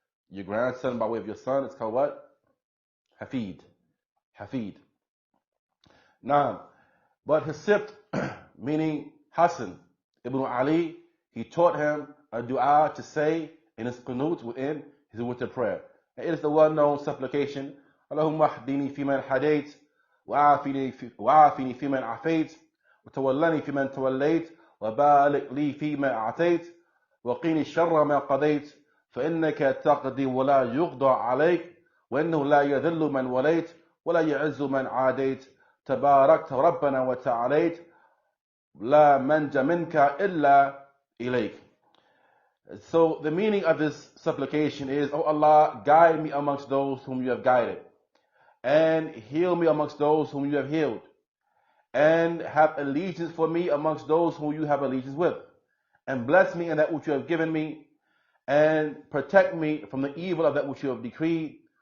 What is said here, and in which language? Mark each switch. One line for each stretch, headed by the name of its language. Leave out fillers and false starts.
English: Your grandson by way of your son is called what? Hafid. Hafid. Now, but his sibt, meaning Hassan ibn Ali, he taught him a dua to say in his qunut within his witr prayer.
Arabic: And it is the well-known supplication, Allahumma hdini fi man hadayt, wa'afini fi man afayt, وتولني في من توليت وبارك لي فيما أعطيت وقيني شر ما قضيت فإنك تقضي ولا يقضى عليك وإنه لا يذل من وليت ولا يعز من عاديت تباركت ربنا وتعاليت لا منج منك إلا إليك.
English: So the meaning of this supplication is, Oh Allah, guide me amongst those whom you have guided, and heal me amongst those whom you have healed, and have allegiance for me amongst those whom you have allegiance with, and bless me in that which you have given me, and protect me from the evil of that which you have decreed.